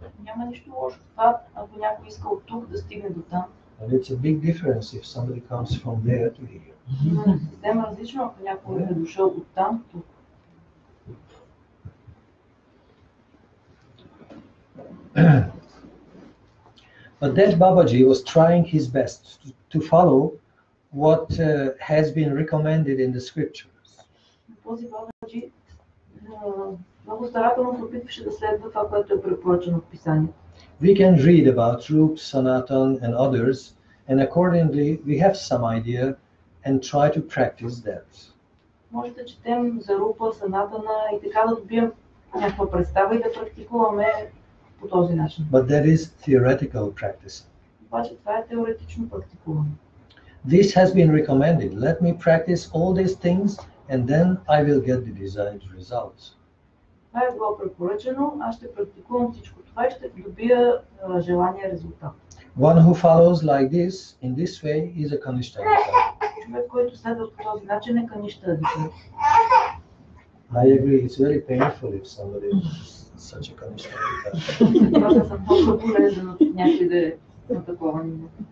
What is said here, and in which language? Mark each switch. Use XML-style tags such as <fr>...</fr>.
<bg>Няма нищо лошо в това, ако някой иска от тук да стигне до там.</bg> <en>And it's a big difference if somebody comes from there to here.</en> <bg>Но е съвсем различно, ако някой е дошъл от там тук.</bg> <en>But that Babaji was trying his best to follow what has been recommended in the scriptures.</en> <bg>Този Бабаджи много старателно се опитваше да следва това, което е препоръчено в Писанието.</bg> <en>We can read about Rup, Sanatan and others, and accordingly we have some idea and try to practice that.</en> <bg>Може да четем за Рупа, Санатана и така да добием някаква представа и да практикуваме по този начин.</bg> <en>But that is theoretical practice.</en> <bg>Обаче това е теоретично практикуване.</bg> <en>This has been recommended. Let me practice all these things and then I will get the desired results.</en> <bg>Това е било препоръчено, аз ще практикувам всичко това и ще добия желания резултат.</bg> <en>One who follows like this, in this way, is a Kanishta.</en> <bg>Човек, който следва по този начин е Каништа Адхика.</bg> <en>I agree, it's very painful if somebody is such a Kanishta.</en> <bg>Това съм толкова болезнен от някой да е на такова ниво.</bg>